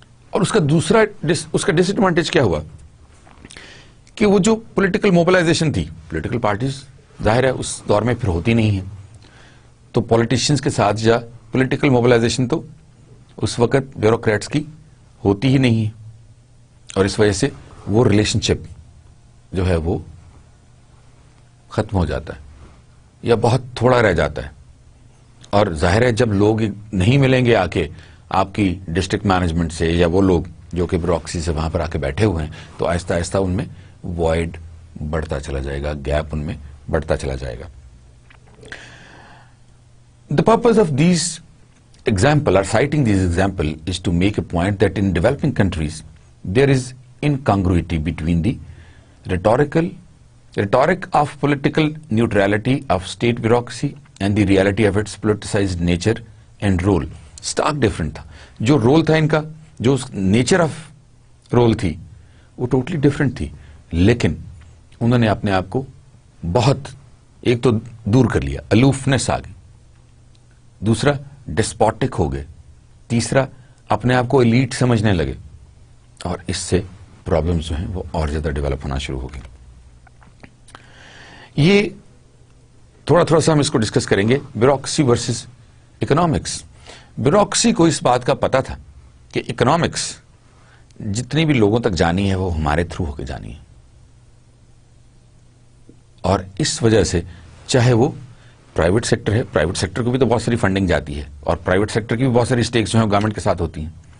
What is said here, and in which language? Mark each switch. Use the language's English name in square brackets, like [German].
[Urdu] اور اس کا ڈس ایڈوانٹیج کیا ہوا کہ وہ جو پولیٹیکل موبلائزیشن تھی, پولیٹیکل پارٹیز ظاہر ہے اس دور میں پھر ہوتی نہیں ہیں, تو پولیٹیشینز کے ساتھ یا پولیٹیکل موبلائزیشن تو اس وقت بیوروکریٹس کی ہوتی ہی نہیں ہے, اور اس وجہ سے وہ ریلیشن شپ جو ہے وہ ختم ہو جاتا ہے یا بہت تھوڑا رہ جاتا ہے. اور ظاہر ہے جب لوگ نہیں ملیں گے آ کے آپ کی ڈسٹرکٹ مینجمنٹ سے یا وہ لوگ جو کہ بیوروکریسی سے وہاں پر آ کے بیٹھے ہوئے ہیں, تو آہستہ آہستہ ان میں وائڈ بڑھتا چلا جائے گا, گیپ ان میں بڑھتا چلا جائے گا. [English] The purpose of these example or citing these example is to make a point that in developing countries there is incongruity between the rhetoric of political neutrality of state bureaucracy and the reality of its politicized nature and role. Stark different [Urdu] تھا. جو role تھا ان کا, جو nature of role تھی وہ totally different تھی, لیکن انہوں نے اپنے آپ کو بہت ایک تو دور کر لیا, الوفنس آ گئی, دوسرا ڈسپوٹک ہو گئے, تیسرا اپنے آپ کو ایلیٹ سمجھنے لگے, اور اس سے پرابلمز جو ہیں وہ اور زیادہ ڈیولپ ہونا شروع ہو گئی. یہ تھوڑا تھوڑا سا ہم اس کو ڈسکس کریں گے. Bureaucracy versus economics. بیوروکریسی کو اس بات کا پتا تھا کہ اکنامکس جتنی بھی لوگوں تک جانی ہے وہ ہمارے تھرو ہو کے جانی ہے, اور اس وجہ سے چاہے وہ پرائیویٹ سیکٹر ہے, پرائیویٹ سیکٹر کو بھی تو بہت ساری فنڈنگ جاتی ہے, اور پرائیویٹ سیکٹر کی بھی بہت ساری اسٹیکس جو ہیں گورنمنٹ کے ساتھ ہوتی ہیں.